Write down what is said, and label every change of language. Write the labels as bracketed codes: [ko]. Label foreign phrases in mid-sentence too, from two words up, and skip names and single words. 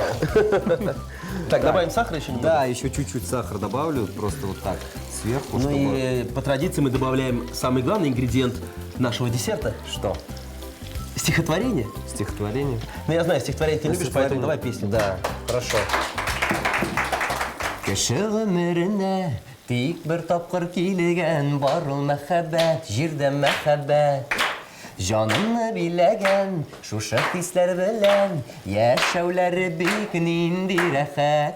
[ru] Так, добавим сахар еще немного? Да, еще чуть-чуть сахар добавлю, просто вот так, сверху, Ну чтобы... и по традиции мы добавляем самый главный ингредиент нашего десерта Что? – стихотворение. Стихотворение? Ну, я знаю, стихотворение ты любишь, поэтому давай песню. Да, хорошо. [tt] Кеше гомеренә тик бер тапкыр килгән бар ул мәхәббәт, җирдә мәхәббәт. Җанымны биләгән шушы хисләр белән яшәүләре бик нинди рәхәт.